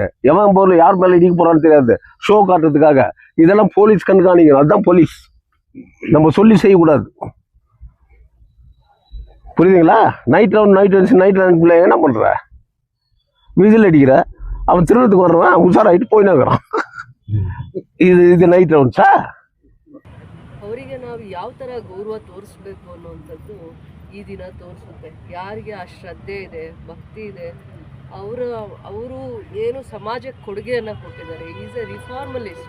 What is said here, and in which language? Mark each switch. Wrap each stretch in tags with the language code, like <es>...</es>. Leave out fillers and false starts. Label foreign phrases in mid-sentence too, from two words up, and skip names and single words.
<ta>எவன் பொருள் யார் மேலே இடிக்க போகிறான்னு தெரியாது, ஷோ காட்டுறதுக்காக. இதெல்லாம் போலீஸ் கண்காணிக்கணும். அதுதான் போலீஸ். நம்ம சொல்லி செய்யக்கூடாது. புரியுதுங்களா?</ta> <en>night round</en> <ta>பிள்ளைங்க என்ன பண்ணுற? விசில் அடிக்கிற, அவன் திருவிழத்துக்கு வர்றவன் உஷாராயிட்டு போயினாங்கிறான்.</ta> <kn>ಇದು</kn> <en>night roundsa?</en> <kn>ಅವರಿಗೆ ನಾವು ಯಾವ ಥರ ಗೌರವ ತೋರಿಸ್ಬೇಕು ಅನ್ನುವಂಥದ್ದು ಈ ದಿನ ತೋರಿಸುತ್ತೆ. ಯಾರಿಗೆ ಆ ಶ್ರದ್ಧೆ ಇದೆ, ಭಕ್ತಿ ಇದೆ, ಅವರು ಏನು ಸಮಾಜಕ್ಕೆ ಕೊಡುಗೆಯನ್ನು ಕೊಟ್ಟಿದ್ದಾರೆ.</kn> <en>is a reformalist.</en>